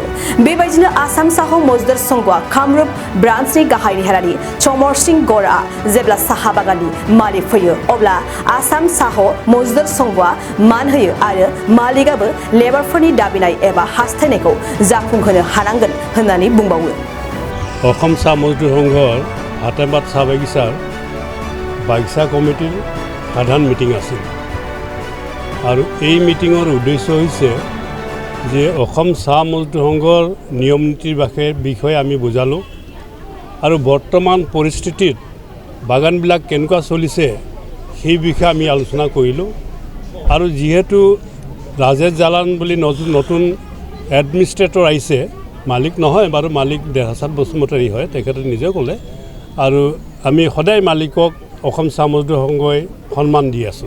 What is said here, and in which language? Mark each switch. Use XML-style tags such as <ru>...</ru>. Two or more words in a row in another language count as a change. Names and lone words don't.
<brx>बेबायदिनो आसाम साहो मजदुर संघआ कामरुप ब्रान्चनि गाहाय नेहारारि चमर सिंह गौरआ जेब्ला साहा बागाननि मालिक फैयो अब्ला आसाम साहो मजदुर संघआ मान होयो आरो मालिकआबो लेबारफोरनि दाबिनाय एबा हास्थायनायखौ जाफुंहोनो हानांगोन होननानै बुंबावो।</brx> <as>অসম চাহ মজদুৰ সংঘৰ হাতেমাত চাহ বাগিচাৰ বাগিচা কমিটিৰ সাধাৰণ মিটিং আছিল আৰু এই মিটিঙৰ উদ্দেশ্য হৈছে যে অসম চাহ মজদুৰ সংঘৰ নিয়ম নীতিৰ বিষয়ে আমি বুজালোঁ আৰু বৰ্তমান পৰিস্থিতিত বাগানবিলাক কেনেকুৱা চলিছে সেই বিষয়ে আমি আলোচনা কৰিলোঁ আৰু যিহেতু ৰাজেশ জালান বুলি নতুন এডমিনিষ্ট্ৰেটৰ আহিছে, মালিক নহয় বাৰু, মালিক দেহাচাঁদ বসুমতাৰী হয়, তেখেতে নিজে ক'লে আৰু আমি সদায় মালিকক অসম চাহ মজদুৰ সংঘই সন্মান দি আছোঁ।</as>